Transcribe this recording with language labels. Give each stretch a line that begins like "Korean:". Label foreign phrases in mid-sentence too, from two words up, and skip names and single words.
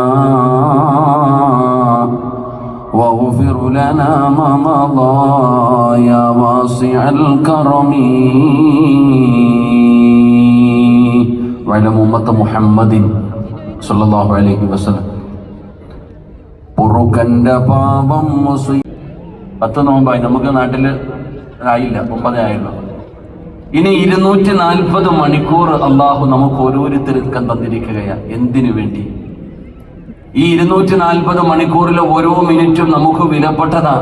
Arabic: واغفر لنا ما مضى يا واسع الكرم وعلى أمة محمد صلى الله عليه وسلم
Malayalam: പൊറുക്കൻ്റെ പാപം 10 നോമ്പായി നമുക്ക് നാട്ടിൽ ആയില്ല 9 ആയുള്ളൂ. ഇനി 240 മണിക്കൂർ അള്ളാഹു നമുക്ക് ഓരോരുത്തർക്കും തന്നിരിക്കുകയാണ്. എന്തിനു വേണ്ടി? ഈ 240 മണിക്കൂറിലെ ഓരോ മിനിറ്റും നമുക്ക് വിലപ്പെട്ടതാണ്.